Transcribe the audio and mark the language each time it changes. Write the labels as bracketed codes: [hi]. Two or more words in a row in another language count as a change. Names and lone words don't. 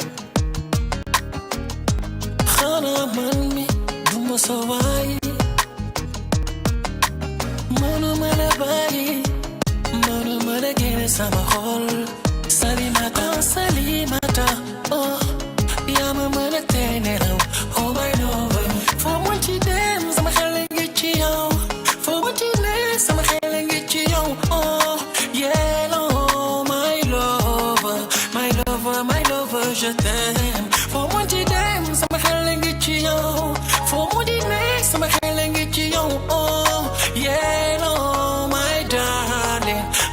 [wo] xanaa man mi duma sa waay mënuma la bàyyi mënuma la génne sama xol Salimata oh yaa ma mën a tee nelaw [en] oh my love [wo] foo mu ci dem sama xel ngi ci yow foo mu ci ne sama xel ngi ci yow [en] oh yeah oh my [wo] love [fr] je t'aime [wo] foo mu ci dem sama xel ngi ci yow foo mu ci ne sama xel ngi ci yow [en] oh yeah oh my darling